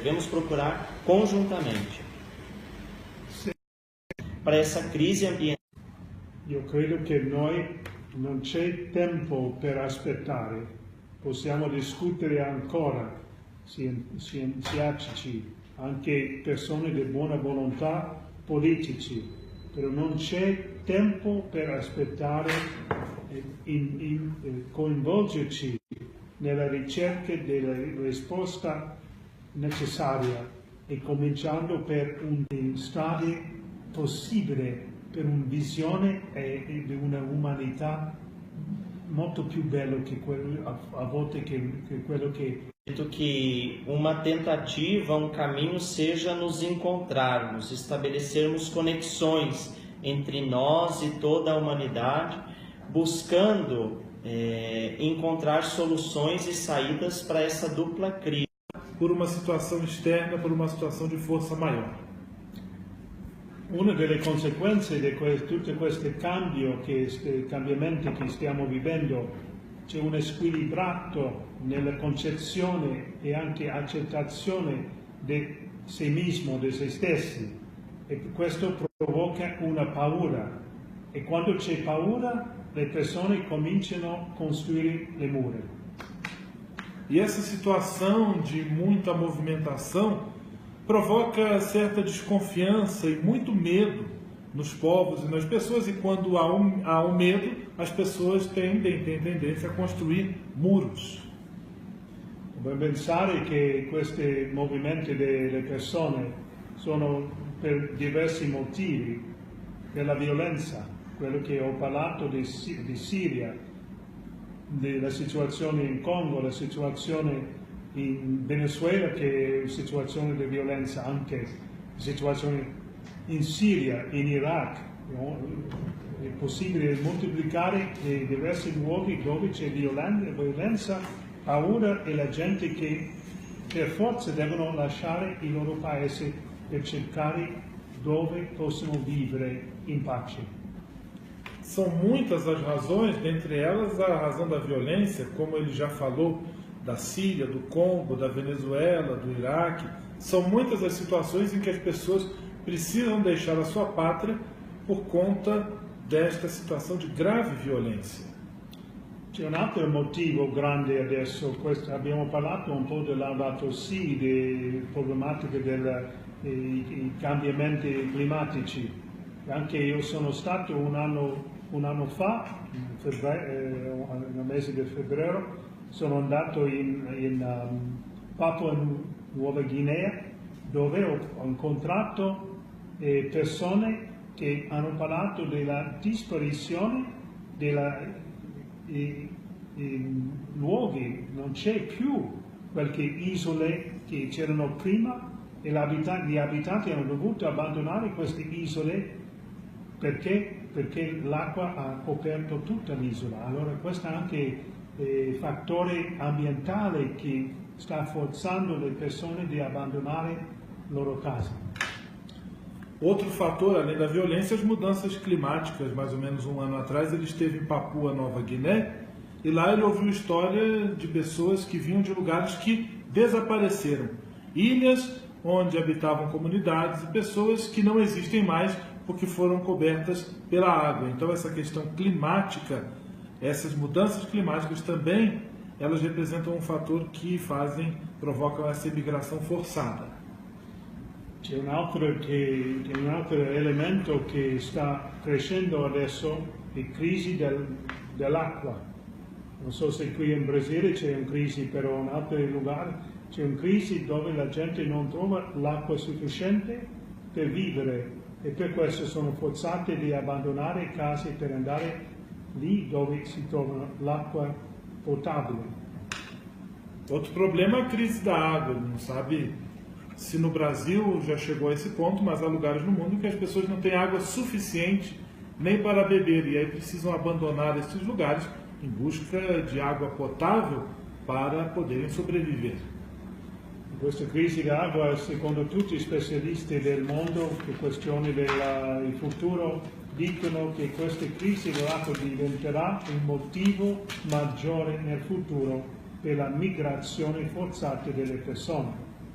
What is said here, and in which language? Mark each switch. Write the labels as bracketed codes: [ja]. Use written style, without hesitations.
[pt] Devemos procurar conjuntamente para essa crise ambiental. [it] Io credo che noi non c'è tempo per aspettare, possiamo discutere ancora, scientifici, anche persone di buona volontà, politici, però non c'è tempo per aspettare e coinvolgerci nella ricerca della risposta necessaria e cominciando per un stadio possibile per una visione di una umanità molto più bello che quello, a volte che quello che... [pt] Acredito que uma tentativa, um caminho seja nos encontrarmos, estabelecermos conexões entre nós e toda a humanidade, buscando encontrar soluções e saídas para essa dupla crise. Por uma situação externa, por uma situação de força maior. [it] Una delle conseguenze di tutti questi cambiamenti che stiamo vivendo, c'è un squilibrato nella concezione e anche accettazione di sé mismo, di se stessi, e questo provoca una paura, e quando c'è paura le persone cominciano a costruire le mura. [pt] E essa situação de muita movimentação provoca certa desconfiança e muito medo nos povos e nas pessoas, e quando há um medo, as pessoas têm tendência a construir muros. [it] Vuoi pensare che questi movimenti delle persone sono per diversi motivi, per la violenza, quello che ho parlato di Siria, della situazione in Congo, la situazione in Venezuela, che è una situazione di violenza, anche situazione in Siria, in Iraq. È possibile moltiplicare i diversi luoghi dove c'è violenza, paura e la gente che per forza devono lasciare il loro paese per cercare dove possono vivere in pace. [pt] São muitas as razões, dentre elas a razão da violência, como ele já falou, da Síria, do Congo, da Venezuela, do Iraque. São muitas as situações em que as pessoas precisam deixar a sua pátria por conta desta situação de grave violência. [it] C'è un altro motivo grande adesso, abbiamo parlato un po' della Laudato Si, delle problematiche dei cambiamenti climatici. Anche io sono stato un anno fa, nel mese di febbraio, sono andato in Papua Nuova Guinea, dove ho incontrato persone che hanno parlato della disparizione dei luoghi, non c'è più qualche isole che c'erano prima e gli abitanti hanno dovuto abbandonare queste isole perché l'acqua ha coperto tutta l'isola. Allora questo è anche fattore ambientale che sta forzando le persone di abbandonare le loro case. [pt] Outro fator, além da violência, as mudanças climáticas. Mais ou menos um ano atrás ele esteve em Papua Nova Guiné e lá ele ouviu história de pessoas que vinham de lugares que desapareceram. Ilhas onde habitavam comunidades e pessoas que não existem mais porque foram cobertas pela água. Então essa questão climática, essas mudanças climáticas também, elas representam um fator que provocam essa imigração forçada. [it] C'è un altro elemento che sta crescendo adesso, è crisi dell'acqua. Non so se qui in Brasile c'è una crisi, però in altri luoghi c'è una crisi dove la gente non trova l'acqua sufficiente per vivere e per questo sono forzate di abbandonare case per andare lì dove si trova l'acqua potabile. [pt] Outro problema é a crise da água. Não sabe se no Brasil já chegou a esse ponto, mas há lugares no mundo que as pessoas não têm água suficiente nem para beber e aí precisam abandonar esses lugares em busca de água potável para poderem sobreviver. [it] Questa crisi d'acqua, secondo tutti gli specialisti del mondo, che questioni del futuro, dicono che questa crisi dell'acqua diventerà un motivo maggiore nel futuro per la migrazione forzata delle persone.